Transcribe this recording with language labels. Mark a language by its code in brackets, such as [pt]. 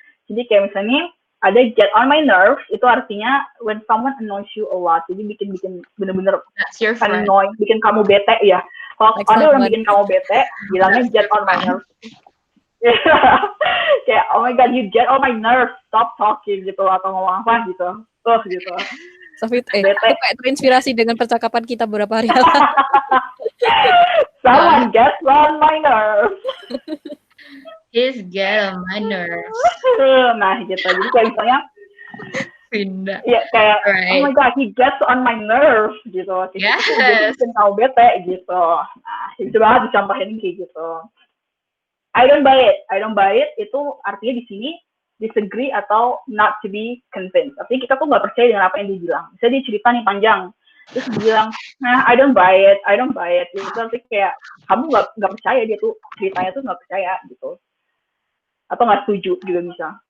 [id] Jadi kayak misalnya ada get on my nerves, itu artinya [en] when someone annoys you a lot, [id] jadi bikin bener-bener annoying, bikin kamu bete ya. Kalau ada orang bikin kamu bete, bilangnya get on my nerves. [en] Kayak oh my god, you get on my nerves, stop talking [id] gitu atau ngomong apa gitu. [en] Gitu. Safit, itu kayak terinspirasi dengan percakapan kita beberapa hari lalu. Someone gets on my nerves. He's get on my nerves. [id] Nah gitu, jadi kayak misalnya pindah. Iya kayak [en] oh my god, he gets on my nerves gitu. Yes. [id] Jadi bikin kamu bete gitu. Nah itu banget dicampahin kayak gitu. I don't buy it itu artinya di sini disagree atau [en] not to be convinced. [id] Artinya kita tuh nggak percaya dengan apa yang dia bilang. Misalnya dia cerita nih panjang, Terus bilang, nah [en] I don't buy it. [id] Gitu. Terus kayak kamu nggak percaya dia tuh ceritanya tuh nggak percaya gitu, atau nggak setuju juga bisa.